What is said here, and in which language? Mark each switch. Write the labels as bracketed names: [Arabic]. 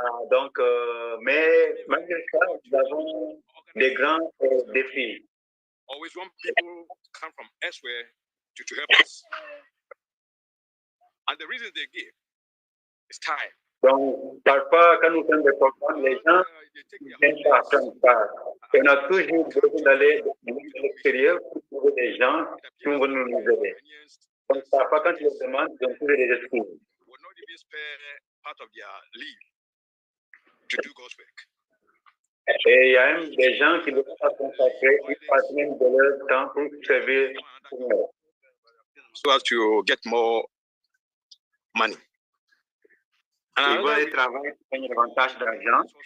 [French] Donc, mais malgré ça, nous avons des grands défis. [English] Always want people to come from elsewhere to help us. And the reason they give is time. [French] Donc, parfois, quand nous faisons des programmes, les gens ne viennent pas prendre part. Et on a toujours besoin d'aller de l'extérieur pour trouver des gens qui vont nous aider. Donc, parfois, quand ils le demandent, ils ont toujours des excuses. [English] Will not even spare part of their leave to do God's work. [French] Et il y a même des gens qui ne veulent pas consacrer une partie même de leur temps pour servir le Seigneur. [English] So as to get more money. [French] Ils vont aller travailler pour gagner davantage d'argent.